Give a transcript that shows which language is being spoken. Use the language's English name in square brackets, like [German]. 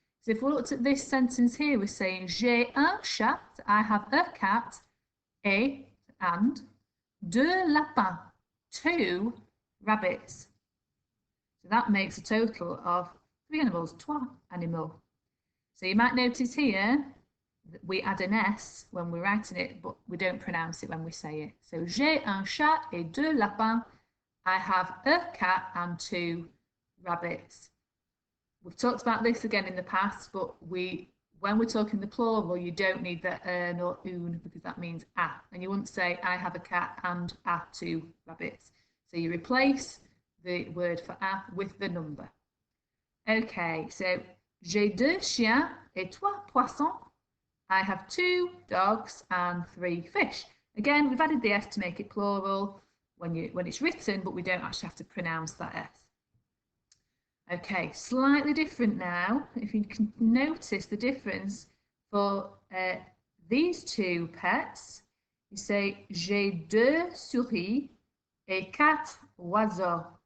[English] So if we looked at this sentence here, we're saying [French] j'ai un chat, [English] I have a cat, et, and, [French] deux lapins, [English] two rabbits. So that makes a total of 3 animals, [French] trois animaux. [English] So you might notice here that we add an S when we're writing it, but we don't pronounce it when we say it. [French] So j'ai un chat et deux lapins. [English] I have a cat and 2 rabbits. We've talked about this again in the past, but when we're talking the plural, you don't need the un or une because that means a. And you wouldn't say I have a cat and a 2 rabbits. So you replace the word for a with the number. [French] Okay, so j'ai 2 chiens et 3 poissons. [English] I have 2 dogs and 3 fish. Again, we've added the S to make it plural when it's written, but we don't actually have to pronounce that S. Okay, slightly different now. If you can notice the difference for these 2 pets, you say [French] j'ai 2 souris et 4 oiseaux.